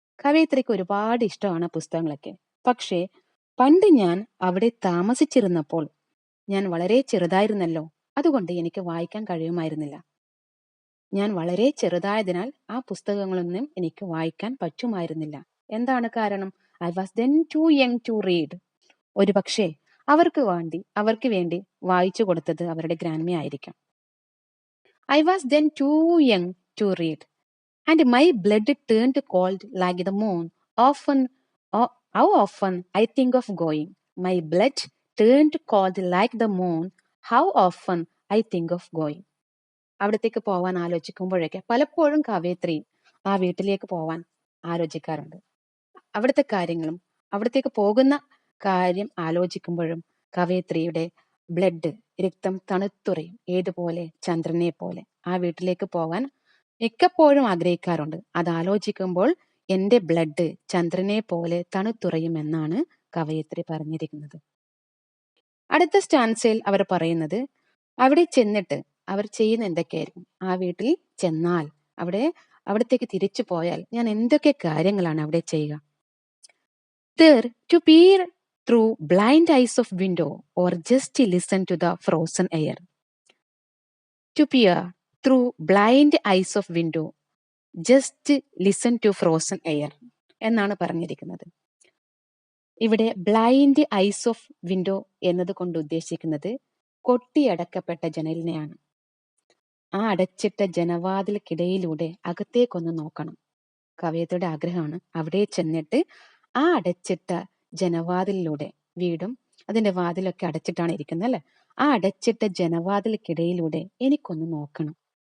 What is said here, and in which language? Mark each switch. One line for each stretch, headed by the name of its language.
Malayalam: കവയിത്രിക്ക് ഒരുപാട് ഇഷ്ടമാണ് പുസ്തകങ്ങളൊക്കെ. പക്ഷേ പണ്ട് ഞാൻ അവിടെ താമസിച്ചിരുന്നപ്പോൾ ഞാൻ വളരെ ചെറുതായിരുന്നല്ലോ. അതുകൊണ്ട് എനിക്ക് വായിക്കാൻ കഴിയുമായിരുന്നില്ല. ഞാൻ വളരെ ചെറുതായതിനാൽ ആ പുസ്തകങ്ങളൊന്നും എനിക്ക് വായിക്കാൻ പറ്റുമായിരുന്നില്ല. എന്താണ് കാരണം?
English: I was then too young to read.
Malayalam: ഒരു പക്ഷേ അവർക്ക് വേണ്ടി വായിച്ചു കൊടുത്തത് അവരുടെ ഗ്രാൻമയായിരിക്കാം.
English: I was then too young to read, and my blood turned cold like the moon. How often I think of going. My blood turned cold like the moon. How often I think of going.
Malayalam: അവിടത്തേക്ക് പോവാൻ ആലോചിക്കുമ്പോഴൊക്കെ പലപ്പോഴും കവയിത്രി ആ വീട്ടിലേക്ക് പോവാൻ ആലോചിക്കാറുണ്ട്. അവിടുത്തെ കാര്യങ്ങളും അവിടത്തേക്ക് പോകുന്ന കാര്യം ആലോചിക്കുമ്പോഴും കവയിത്രിയുടെ രക്തം തണുത്തുറയും. ഏതുപോലെ? ചന്ദ്രനെ പോലെ. ആ വീട്ടിലേക്ക് പോകാൻ മിക്കപ്പോഴും ആഗ്രഹിക്കാറുണ്ട്. അത് ആലോചിക്കുമ്പോൾ എന്റെ ബ്ലഡ് ചന്ദ്രനെ പോലെ തണുത്തുറയുമെന്നാണ് കവയിത്രി പറഞ്ഞിരിക്കുന്നത്. അടുത്ത സ്റ്റാൻസയിൽ അവർ പറയുന്നത്, അവിടെ ചെന്നിട്ട് അവർ ചെയ്യുന്ന എന്തൊക്കെയായിരിക്കും? ആ വീട്ടിൽ ചെന്നാൽ അവിടത്തേക്ക് തിരിച്ചു പോയാൽ ഞാൻ എന്തൊക്കെ കാര്യങ്ങളാണ് അവിടെ ചെയ്യുക?
English: There to peer through blind eyes of window or just listen to the frozen air. To peer through blind eyes of window, just listen to frozen air
Malayalam: എന്നാണ് പറഞ്ഞിരിക്കുന്നത്. ഇവിടെ
English: blind eyes of window
Malayalam: എന്നത് കൊണ്ട് ഉദ്ദേശിക്കുന്നത് കൊട്ടിയടക്കപ്പെട്ട ജനലിനെയാണ്. ആ അടച്ചിട്ട ജനവാതിൽക്കിടയിലൂടെ അകത്തേക്കൊന്ന് നോക്കണം. കവയത്രിയുടെ ആഗ്രഹമാണ് അവിടെ ചെന്നിട്ട് ആ അടച്ചിട്ട ജനവാതിലിലൂടെ, വീടും അതിന്റെ വാതിലൊക്കെ അടച്ചിട്ടാണ് ഇരിക്കുന്നത് അല്ലെ, ആ അടച്ചിട്ട ജനവാതിൽക്കിടയിലൂടെ എനിക്കൊന്ന് നോക്കണം.